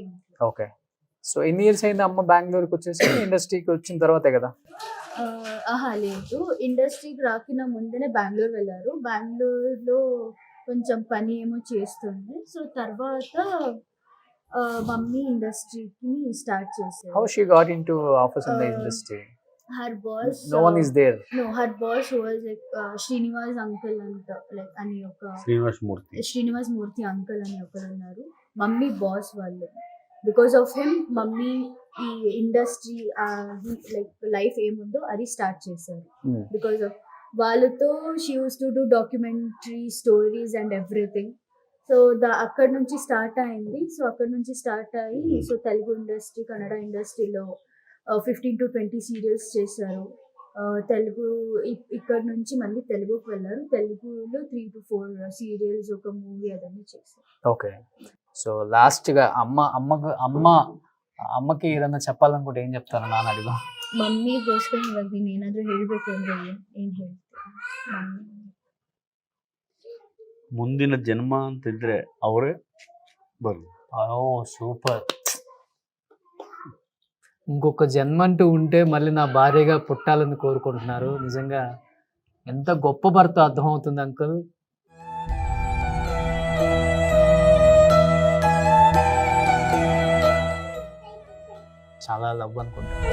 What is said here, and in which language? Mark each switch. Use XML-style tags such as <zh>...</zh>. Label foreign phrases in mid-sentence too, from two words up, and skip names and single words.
<en>okay, so</en> <te>ఎన్ని ఇయర్స్ అయింది అమ్మ బెంగళూరుకి వచ్చేసి? ఇండస్ట్రీకి వచ్చిన తర్వాతే కదా? లేదు, ఇండస్ట్రీకి రాకిన ముందనే బెంగళూరు వెళ్ళారు. బెంగళూరులో కొంచెం పని ఏమో చేస్తుండే. సో తర్వాత మమ్మీ ఇండస్ట్రీకి స్టార్ట్ చేశారు.</te> <en>How she got into office in the industry? Her boss. No one is there. No, her boss was like Srinivas uncle anta, like</en> <te>అని ఒక శ్రీనివాస్ మూర్తి అంకుల్ అని ఒకరు ఉన్నారు. మమ్మీ బాస్ వాళ్ళు.</te> <en>because of him</en> <te>మమ్మీ ఈ ఇండస్ట్రీ</te> <en>like life</en> <te>ఏముందో అది స్టార్ట్ చేశారు.</te> <en>because of వాళ్ళతో she used to do documentary stories and everything.</en> <te>సో అక్కడ నుంచి స్టార్ట్ అయింది. సో అక్కడ నుంచి స్టార్ట్ అయ్యి సో తెలుగు ఇండస్ట్రీ, కన్నడ ఇండస్ట్రీలో 15 to 20 సీరియల్స్ చేశారు. తెలుగు ఇక్కడ నుంచి మళ్ళీ తెలుగుకి వెళ్ళారు. తెలుగులో 3 to 4 సీరియల్స్, ఒక మూవీ అదన్నీ చేశారు.</te> <en>okay, so last</en> <te>గా</te> <kn>ಅಮ್ಮಕ್ಕೆ ಏನಾದ್ರು</kn> <te>చెప్పాలనుకుంటే ಏನ್ చెప్తారు?</te> <kn>ನಾನು ಅಡಿಗ ಮಮ್ಮಿಗೋಸ್ಕರ ಇವಾಗ ನೀನು ಏನಾದರೂ ಹೇಳಬೇಕು ಅಂದ್ರೆ ಏನು ಹೇಳ್ತೀರಾ? ಮುಂದಿನ ಜನ್ಮ ಅಂತಿದ್ರೆ ಅವರೇ ಬರು.</kn> <te>ఓ సూపర్. ఇంకొక జన్మ అంటూ ఉంటే మళ్ళీ నా భార్యగా పుట్టాలని కోరుకుంటున్నారు. నిజంగా ఎంత గొప్ప భర్త అర్థమవుతుంది అంకుల్. చాలా లవ్ అనుకుంటా.</te>